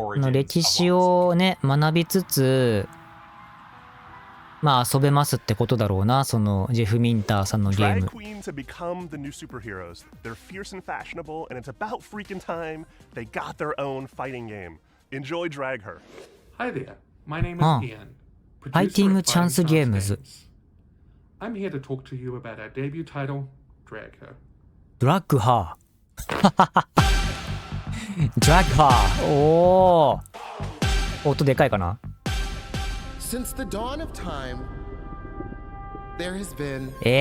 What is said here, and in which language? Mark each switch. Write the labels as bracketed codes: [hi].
[ja] 歴史をね学びつつ、まあ遊べますってことだろうな、そのジェフ・ミンターさんのゲーム。 [en] Queens have become the new superheroes. They're fierce and fashionable, and it's about freaking time they got their own fighting game. Enjoy Drag Her. Hi there. My name is Ian. [ja] ファイティングチャンスゲームズ。 [en] I'm here to talk to you about our debut title, Drag Her. [ja] ドラッグハー。ドラッグハー。おお。音でかいかな。 [en] Since the dawn of time, there has been.